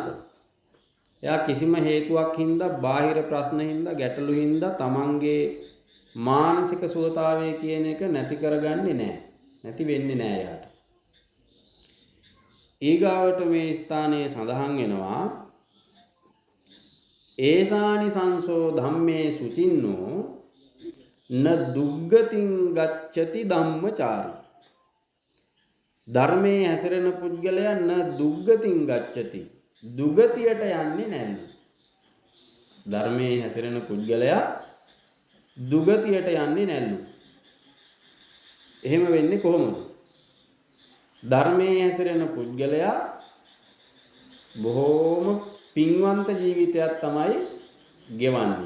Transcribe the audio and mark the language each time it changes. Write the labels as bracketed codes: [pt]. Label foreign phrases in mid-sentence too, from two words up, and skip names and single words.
[si] එයා කිසිම හේතුවක් හින්දා, බාහිර ප්‍රශ්න හින්දා, ගැටලු හින්දා තමන්ගේ මානසික සුවතාවය කියන එක නැති කරගන්නේ නැහැ. නැති වෙන්නේ නැහැ යාට. ඊගාවට මේ ස්ථානයේ සඳහන් වෙනවා [pi] ඒසානි සංසෝ ධම්මේ සුචින්නෝ න දුග්ගතින් ගච්ඡති ධම්මචාරී. [si] ධර්මයේ හැසිරෙන පුද්ගලයා [pi] න දුග්ගතින් ගච්ඡති. [si] දුගතියට යන්නේ නැහැ. ධර්මයේ හැසිරෙන පුද්ගලයා දුගතියට යන්නේ නැල්ලු. එහෙම වෙන්නේ කොහොමද? ධර්මයේ හැසිරෙන පුද්ගලයා බොහෝම පින්වන්ත ජීවිතයක් තමයි ගෙවන්නේ.